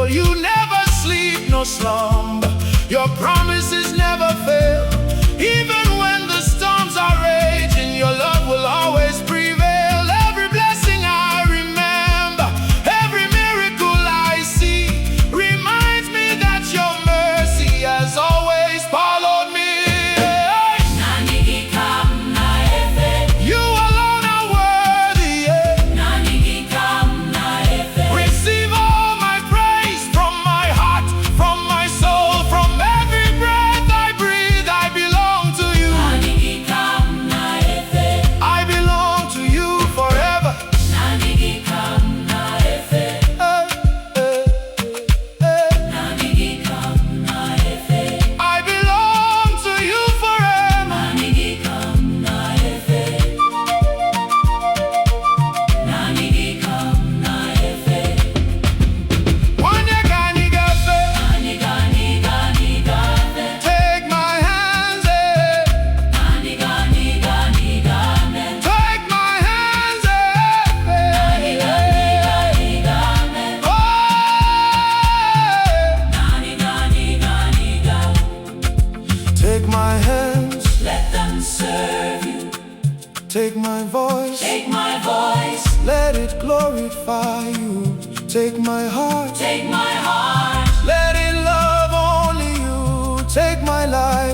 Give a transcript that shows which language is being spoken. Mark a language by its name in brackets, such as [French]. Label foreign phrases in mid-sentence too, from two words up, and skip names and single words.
[English] You never sleep nor slumber, your promises never fail. Even when the storms are raging, your love will always prevail. Every blessing I remember, every miracle I see, reminds me that your mercy has always followed me. [Igbo] Naanị gị ka m na-efe. [English] You alone are worthy. [Igbo] Naanị gị ka m na-efe. [English] Receive all my praise from my heart, from my soul, from every breath I breathe. I belong to you. [Igbo] Naanị gị ka m na-efe. [English] I belong to you forever. [Igbo] Naanị gị ka m na-efe. Naanị gị ka m na-efe. [English] I belong to you forever. [Igbo] Naanị gị ka m na-efe. Naanị gị ka m na-efe. Onye ka anyị ga-efe? Naanị gị, naanị gị, naanị gị. [English] Take my hands, [Igbo] Naanị gị, naanị gị, naanị gị. [English] take my hands, [Igbo] Naanị gị, naanị gị, naanị gị. oh, Naanị gị, naanị gị, naanị gị. [English] take my hands, Let them serve you. take my voice, Take my voice. let it glorify you. Take my heart, Take my heart. let it love only you. Take my life,